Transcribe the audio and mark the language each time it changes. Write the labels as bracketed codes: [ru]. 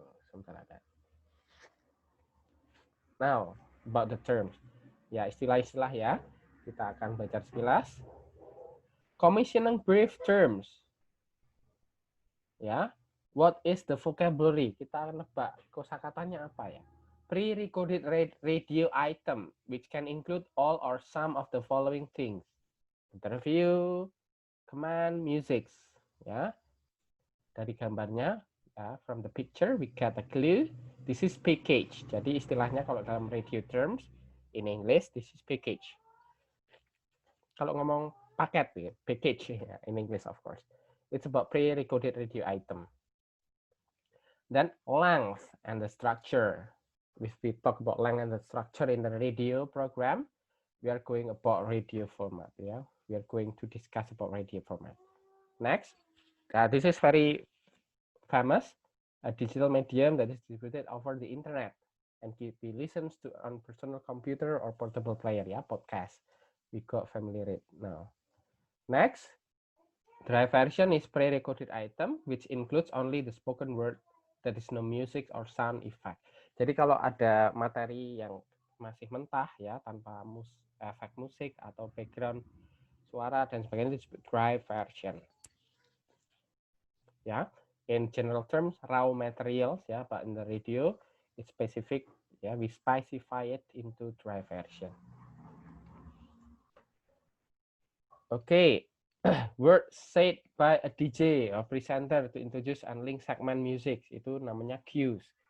[en] Something like that. Now, about the terms. [id] Ya, istilah-istilah ya. Kita akan belajar sekilas. [en] Commissioning brief terms. Ya, what is the vocabulary? [id] Kita akan nebak kosakatanya apa ya. [en] Pre-recorded radio item, which can include all or some of the following things. Interview, command, music. [id] Ya, dari gambarnya, ya, [en] from the picture we get a clue. This is package. [id] Jadi istilahnya kalau dalam [en] radio terms in English, this is package. [id] Kalau ngomong paket, ya, package ya, [en] in English of course. It's about pre-recorded radio item. Then length and the structure. If we talk about length and the structure in the radio program, we are going about radio format. Yeah, we are going to discuss about radio format. Next, this is very famous, a digital medium that is distributed over the internet and can be listened to on personal computer or portable player. Yeah, podcast. We got familiar with now. Next, dry version is pre-recorded item which includes only the spoken word. That is no music or sound effect. [id] Jadi kalau ada materi yang masih mentah ya tanpa efek musik atau background suara dan sebagainya itu disebut dry version. [en] Ya, in general terms raw materials ya, but in the radio it's specific ya, we specify it into dry version. Okay. Word said by a DJ or presenter to introduce and link segment music, [id] itu namanya [en] cues.